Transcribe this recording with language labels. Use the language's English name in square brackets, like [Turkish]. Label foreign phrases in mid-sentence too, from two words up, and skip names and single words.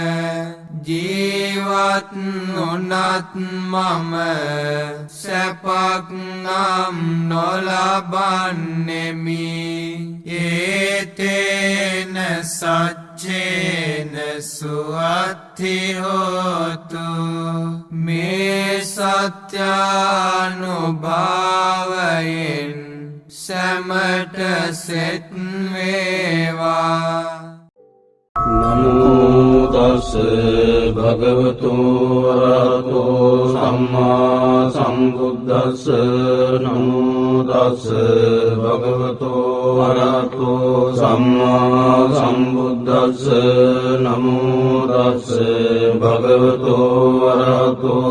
[Sinhala] ජීවත් නොනත් මම සැපක් නම් නොලබන්නෙමි [Pali] ඒතේන සච්චේන සුවත්ති හෝතු [Sinhala] මේ සත්‍යානුභාවයෙන් සැමට සෙත් වේවා [Pali] නමෝ තස් භගවතු වරහතෝ සම්මා සම්බුද්දස්ස නමෝ තස් භගවතු වරහතෝ සම්මා සම්බුද්දස්ස නමෝ තස් භගවතු වරහතෝ